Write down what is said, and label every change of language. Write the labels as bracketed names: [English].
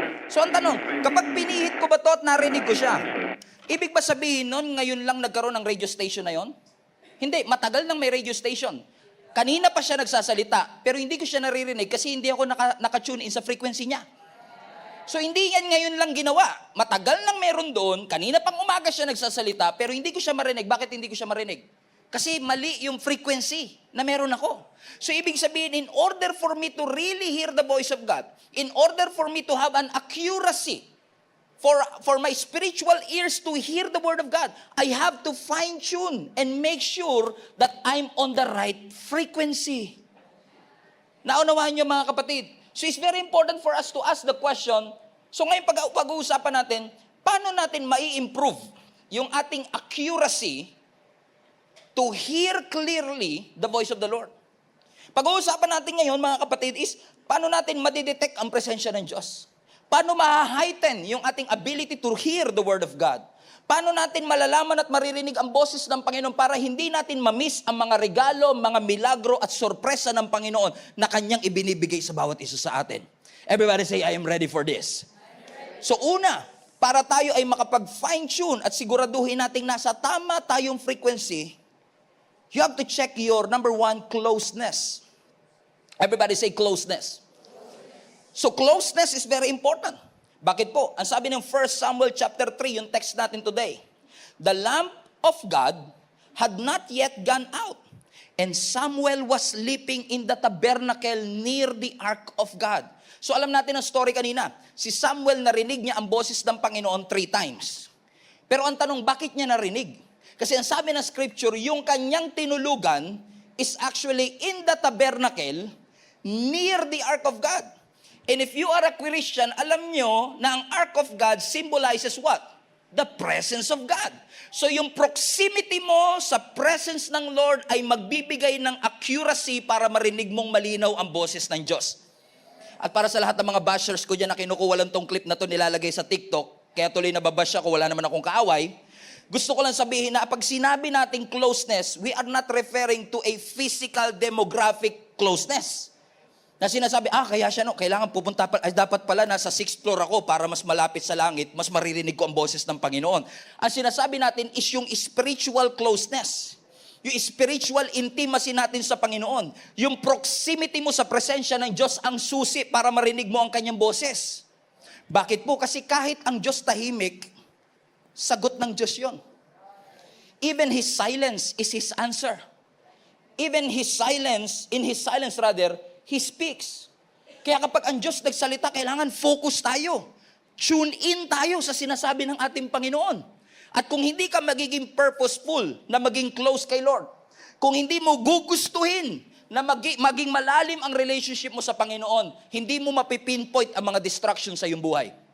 [Filipino] So ang tanong, kapag pinihit ko ba to at narinig ko siya, ibig ba sabihin nun, ngayon lang nagkaroon ng radio station na yon? Hindi, matagal nang may radio station. Kanina pa siya nagsasalita, pero hindi ko siya naririnig kasi hindi ako naka-tune in sa frequency niya. So hindi yan ngayon lang ginawa. Matagal nang meron doon, kanina pang umaga siya nagsasalita, pero hindi ko siya marinig. Bakit hindi ko siya marinig? Kasi mali yung frequency na meron ako. So ibig sabihin, [English] in order for me to really hear the voice of God, in order for me to have an accuracy, for my spiritual ears to hear the word of God, I have to fine-tune and make sure that I'm on the right frequency. [Filipino] Naunawaan niyo mga kapatid? [English] So it's very important for us to ask the question, [Filipino] so ngayon pag-uusapan natin, paano natin mai-improve yung ating accuracy [English] to hear clearly the voice of the Lord? [Filipino] Pag-uusapan natin ngayon mga kapatid is, paano natin madidetect ang presensya ng Diyos? Paano ma-heighten yung ating ability [English] to hear the Word of God? [Filipino] Paano natin malalaman at maririnig ang boses ng Panginoon para hindi natin ma-miss ang mga regalo, mga milagro at sorpresa ng Panginoon na Kanyang ibinibigay sa bawat isa sa atin? [English] Everybody say, I am ready for this. [Filipino] So una, para tayo ay makapag-fine-tune at siguraduhin natin nasa tama tayong frequency, [English] you have to check your, number one, closeness. Everybody say closeness. So closeness is very important. [Filipino] Bakit po? Ang sabi ng 1 Samuel chapter 3, yung text natin today. [English] The lamp of God had not yet gone out, and Samuel was sleeping in the tabernacle near the ark of God. [Filipino] So alam natin ang story kanina. Si Samuel narinig niya ang boses ng Panginoon 3 times. Pero ang tanong, bakit niya narinig? Kasi ang sabi ng scripture, yung kanyang tinulugan [English] is actually in the tabernacle near the ark of God. And if you are a Christian, [Filipino] alam nyo na ang [English] ark of God symbolizes what? The presence of God. [Filipino] So yung proximity mo sa presence ng Lord ay magbibigay ng accuracy para marinig mong malinaw ang boses ng Diyos. At para sa lahat ng mga bashers ko dyan na kinukuha lang tong clip na to nilalagay sa TikTok, kaya tuloy nababash ako, wala naman akong kaaway, gusto ko lang sabihin na pag sinabi nating closeness, [English] we are not referring to a physical demographic closeness. [Filipino] Na sinasabi, kaya siya kailangan pupunta pa, dapat pala nasa 6th floor ako para mas malapit sa langit, mas maririnig ko ang boses ng Panginoon. Ang sinasabi natin is yung spiritual closeness. Yung spiritual intimacy natin sa Panginoon. Yung proximity mo sa presensya ng Diyos ang susi para marinig mo ang kanyang boses. Bakit po? Kasi kahit ang Diyos tahimik, sagot ng Diyos yun. [English] Even His silence is His answer. Even in His silence, He speaks. [Filipino] Kaya kapag ang Diyos nagsalita, kailangan focus tayo. Tune in tayo sa sinasabi ng ating Panginoon. At kung hindi ka magiging purposeful na maging close kay Lord, kung hindi mo gugustuhin na maging malalim ang relationship mo sa Panginoon, hindi mo mapipinpoint ang mga distractions sa iyong buhay.